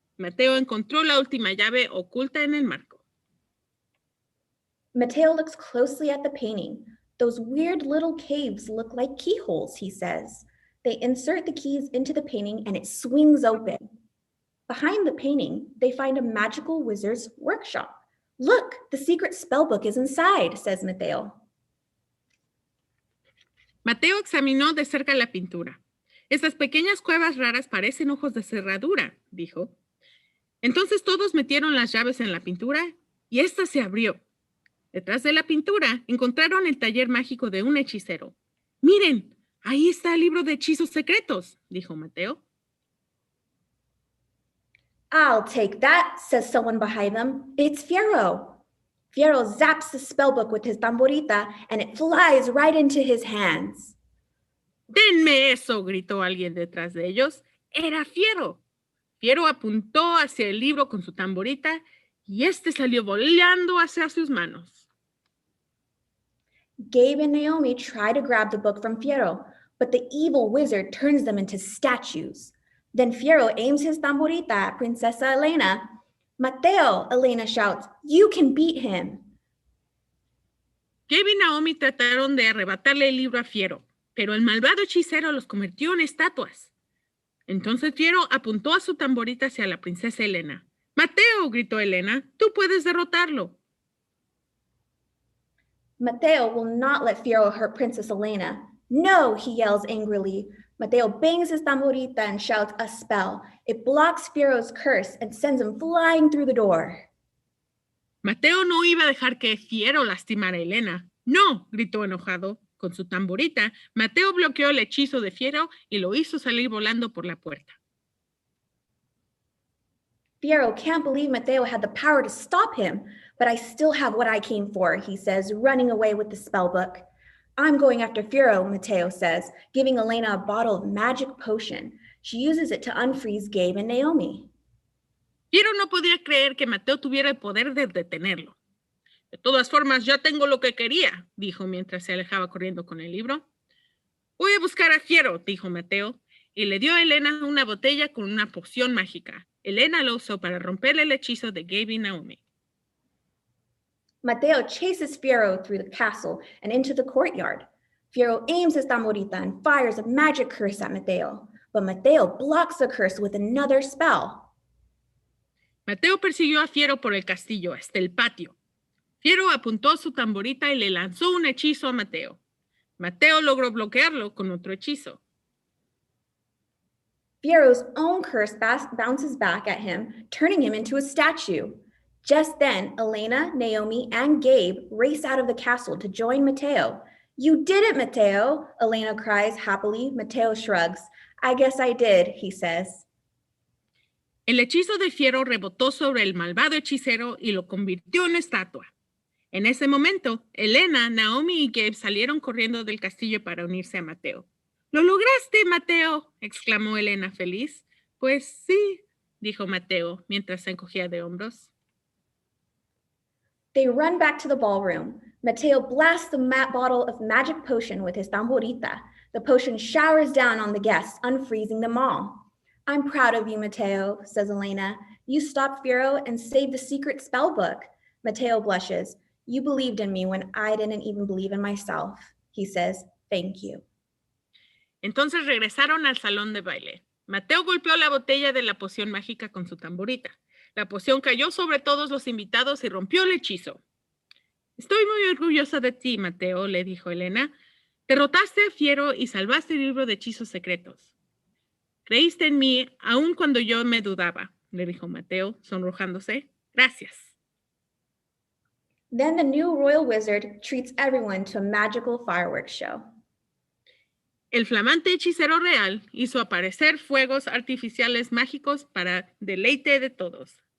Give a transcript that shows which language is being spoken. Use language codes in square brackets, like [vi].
[es] Mateo encontró la última llave oculta en el marco. [en] Mateo looks closely at the painting. Those weird little caves look like keyholes, he says. They insert the keys into the painting and it swings open. Behind the painting, they find a magical wizard's workshop. Look, the secret spellbook is inside, says Mateo. [es] Mateo examinó de cerca la pintura. Estas pequeñas cuevas raras parecen ojos de cerradura, dijo. Entonces todos metieron las llaves en la pintura y ésta se abrió. Detrás de la pintura encontraron el taller mágico de un hechicero. Miren, ahí está el libro de hechizos secretos, dijo Mateo. [en] I'll take that, says someone behind them. It's Fiero. Fiero zaps the spellbook with his tamborita and it flies right into his hands. [es] ¡Denme eso!, gritó alguien detrás de ellos. Era Fiero. Fiero apuntó hacia el libro con su tamborita y este salió volando hacia sus manos. [en] Gabe and Naomi try to grab the book from Fiero, but the evil wizard turns them into statues. Then Fiero aims his tamborita at Princesa Elena. Mateo, Elena shouts, you can beat him. [es] Gabe y Naomi trataron de arrebatarle el libro a Fiero, pero el malvado hechicero los convirtió en estatuas. Entonces Fiero apuntó a su tamborita hacia la princesa Elena. ¡Mateo!, gritó Elena, tú puedes derrotarlo. [en] Mateo will not let Fiero hurt Princess Elena. No, he yells angrily. Mateo bangs his tamborita and shouts a spell. It blocks Fiero's curse and sends him flying through the door. [es] Mateo no iba a dejar que Fiero lastimara a Elena. No, gritó enojado. Con su tamborita, Mateo bloqueó el hechizo de Fiero y lo hizo salir volando por la puerta. [en] Fiero can't believe Mateo had the power to stop him, but I still have what I came for, he says, running away with the spellbook. I'm going after Fiero, Mateo says, giving Elena a bottle of magic potion. She uses it to unfreeze Gabe and Naomi. [es] Fiero no podía creer que Mateo tuviera el poder de detenerlo. De todas formas, ya tengo lo que quería, dijo mientras se alejaba corriendo con el libro. Voy a buscar a Fiero, dijo Mateo, y le dio a Elena una botella con una poción mágica. Elena lo usó para romper el hechizo de Gabe y Naomi. [en] Mateo chases Fiero through the castle and into the courtyard. Fiero aims his tamborita and fires a magic curse at Mateo, but Mateo blocks the curse with another spell. [es] Mateo persiguió a Fiero por el castillo hasta el patio. Fiero apuntó su tamborita y le lanzó un hechizo a Mateo. Mateo logró bloquearlo con otro hechizo. [en] Fiero's own curse bounces back at him, turning him into a statue. Just then, Elena, Naomi, and Gabe race out of the castle to join Mateo. You did it, Mateo, Elena cries happily. Mateo shrugs. I guess I did, he says. [es] El hechizo de Fiero rebotó sobre el malvado hechicero y lo convirtió en estatua. En ese momento, Elena, Naomi y Gabe salieron corriendo del castillo para unirse a Mateo. ¡Lo lograste, Mateo!, exclamó Elena feliz. Pues sí, dijo Mateo mientras se encogía de hombros. [en] They run back to the ballroom. Mateo blasts the bottle of magic potion with his tamborita. The potion showers down on the guests, unfreezing them all. I'm proud of you, Mateo, says Elena. You stopped Fiero and saved the secret spell book. Mateo blushes. You believed in me when I didn't even believe in myself. He says, thank you. [es] Entonces regresaron al salón de baile. Mateo golpeó la botella de la poción mágica con su tamborita. La poción cayó sobre todos los invitados y rompió el hechizo. Estoy muy orgullosa de ti, Mateo, le dijo Elena. Derrotaste a Fiero y salvaste el libro de hechizos secretos. Creíste en mí aun cuando yo me dudaba, le dijo Mateo, sonrojándose. Gracias. [en] Then the new royal wizard treats everyone to a magical fireworks show. [es] El flamante hechicero real hizo aparecer fuegos artificiales mágicos para deleite de todos.